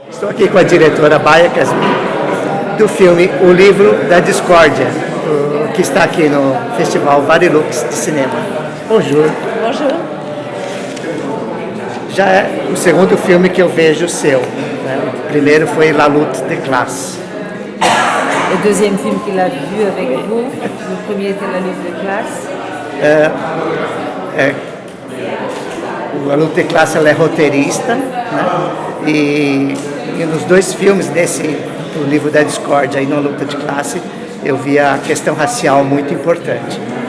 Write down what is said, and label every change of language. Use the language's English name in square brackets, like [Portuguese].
[Portuguese] Estou aqui com a diretora Baia Casmin, do filme O Livro da Discórdia, que está aqui no Festival Varilux de Cinema. [French] Bonjour. Bonjour. [Portuguese] Já é o segundo filme que eu vejo seu. Né? O primeiro foi La Lutte des Classes. [French] Le deuxième film qu'il a vu avec vous, le premier était La Lutte des Classes. [Portuguese] A Lutte des Classes ela é roteirista, né? E nos dois filmes, o Livro da Discórdia e na Luta de Classe, eu vi a questão racial muito importante.